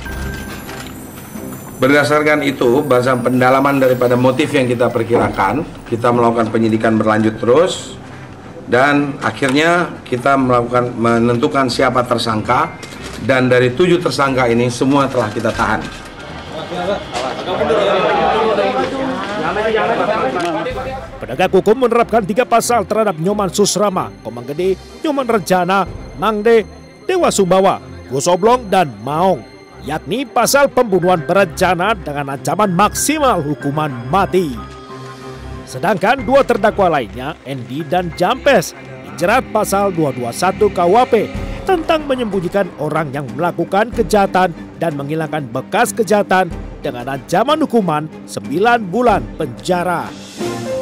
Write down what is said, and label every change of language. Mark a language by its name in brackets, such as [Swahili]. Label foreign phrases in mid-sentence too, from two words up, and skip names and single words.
[Indonesian] Berdasarkan itu, berdasarkan pendalaman daripada motif yang kita perkirakan, kita melakukan penyidikan berlanjut terus, dan akhirnya kita menentukan siapa tersangka, dan dari 7 tersangka ini semua telah kita tahan. Penegak hukum menerapkan 3 pasal terhadap Nyoman Susrama, Komang Gede, Nyoman Rencana, Mangde, Dewa Sumbawa, Gus Oblong, dan Maong, yakni pasal pembunuhan berencana dengan ancaman maksimal hukuman mati. Sedangkan 2 terdakwa lainnya, Endi dan Jampes, dijerat pasal 221 KUHP tentang menyembunyikan orang yang melakukan kejahatan dan menghilangkan bekas kejahatan dengan ancaman hukuman 9 bulan penjara.